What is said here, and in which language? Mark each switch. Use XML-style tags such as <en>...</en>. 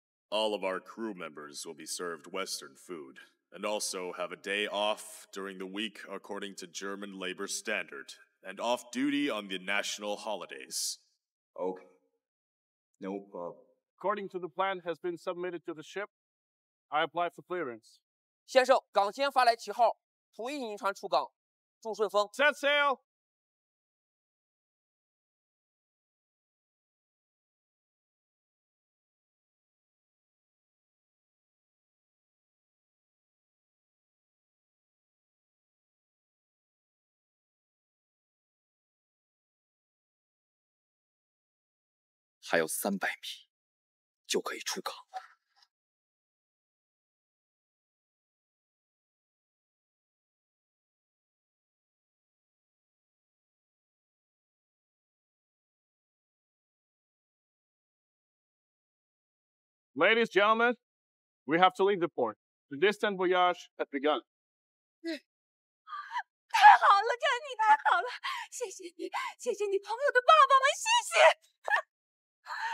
<en>All of our crew members will be served Western food, and also have a day off during the week according to German labor standard, and off duty on the national holidays. Okay. No problem. According to the plan has been submitted to the ship, I apply for clearance.</en> <zh>先生，港监发来旗号，同意您船出港。祝顺风。</zh> <en>Set sail.</en> <zh>还有300米就可以出港。</zh> <en>Ladies, gentlemen, we have to leave the port. The distant voyage has begun.</en> <zh>太好了，珍妮，太好了！谢谢你，谢谢你朋友的爸爸们，谢谢。</zh>